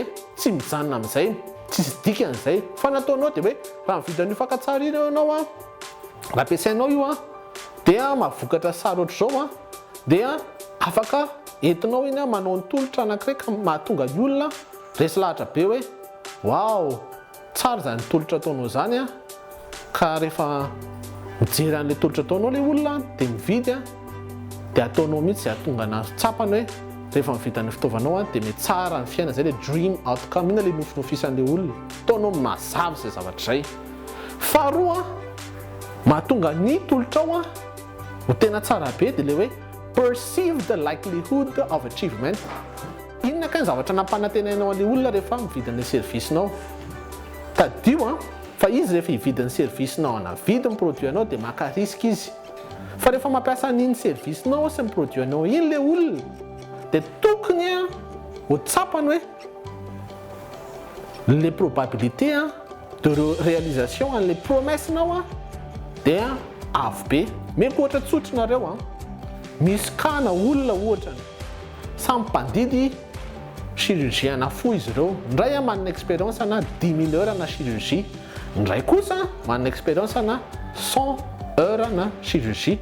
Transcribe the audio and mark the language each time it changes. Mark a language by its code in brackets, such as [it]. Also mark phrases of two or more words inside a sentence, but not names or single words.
[mg] Tsy mijanona amin'izay, tsisy dikan'izay. Fa nataonao dia hoe raha mividy an'io fakantsary io ianao raha ampiasainao io dia mahavokatra sary ohatr'izao dia afaka entinao iny manao ny tolotra anankiray ka mahatonga ny olona resy lahatra be hoe wow, tsara zany tolotra ataonao zany ka rehefa mijery an'le tolotra ataonao le olona dia mividy dia ataonao mihitsy zay ahatonga anazy tsapany hoe rehefa mividy ny fitaovanao dia mety tsara ny fiaina. Zay le [en] dream outcome [mg] ina le nofinofisan'le olona, ataonao mazava zay zavatra zay. Faharoa mahatonga ny tolotra ao ho tena tsara be dia le hoe [en] perceive the likelihood of achievement. [mg] Inona ka ny zavatra nampanantenainao an'le olona rehefa mividy an'le service-nao? Tadio fa izy rehefa hividy ny service-nao na vidy ny produit-nao dia maka risque izy. Fa rehefa mampiasa an'iny service-nao sy ny produit-nao iny le olona dia tokony ho tsapany hoe [fr] les probabilités de réalisation [mg] an'le promesse-nao dia avo be. Meko ohatra tsotra nareo misy kana olona ohatra samy mpandidy chirurgie na fo izy ireo. Ndray manana expérience na 10 000 heures na chirurgie, ndray kosa manana expérience na 100 heures na chirurgie.